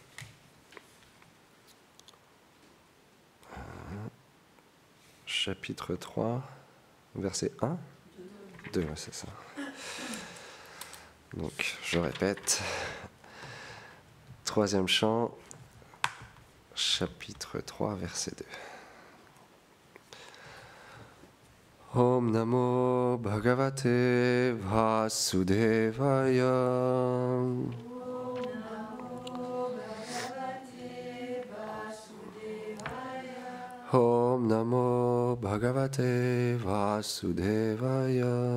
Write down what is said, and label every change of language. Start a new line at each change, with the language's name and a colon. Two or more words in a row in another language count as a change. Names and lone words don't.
French: Chapitre 3, verset 1 2, ouais, c'est ça. Donc je répète. 3e chant, chapitre 3, verset 2.
Sanskrit: Om Namo Bhagavate Vasudevaya. Om Namo Bhagavate Vasudevaya.